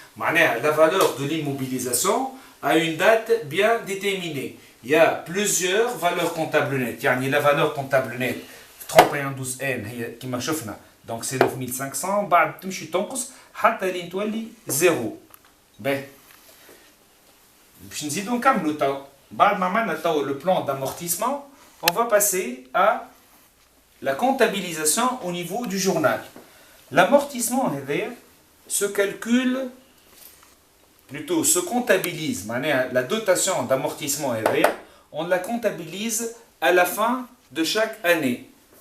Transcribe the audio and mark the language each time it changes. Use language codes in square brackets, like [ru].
[fr] La valeur de l'immobilisation a une date bien déterminée. Il y a plusieurs valeurs comptables nettes. Il y a la valeur comptable nette 31/12/N qui m'a chauffé. Donc c'est 9500. [ar] بعد تمشي تنقص حتى لين تولي 0. باش نزيدو نكملو تو. بعد ما عملنا تو [fr] le plan d'amortissement, on va passer à la comptabilisation au niveau du journal. L'amortissement se calcule, plutôt se comptabilise, la dotation d'amortissement on la comptabilise à la fin de chaque année.